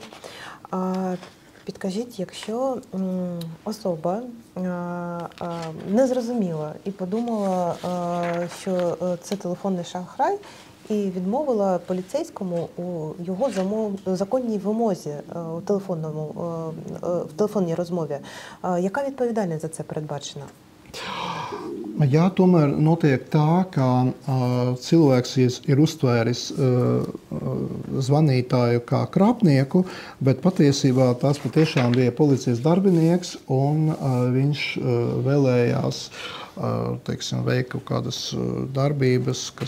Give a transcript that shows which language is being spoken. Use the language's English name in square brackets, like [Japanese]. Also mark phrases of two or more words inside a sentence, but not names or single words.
[Ukrainian] Підкажіть, якщо особа не зрозуміла і подумала, що це телефонний шахрай, і відмовила поліцейському у його законній вимозі в телефонній розмові, яка відповідальність за це передбачена? [Latvian] Jā, tomēr notiek tā, ka cilvēks ir uztvēris zvanītāju kā krāpnieku, bet patiesībā tas patiešām bija policijas darbinieks, un viņš vēlējās veikt kaut kādas darbības,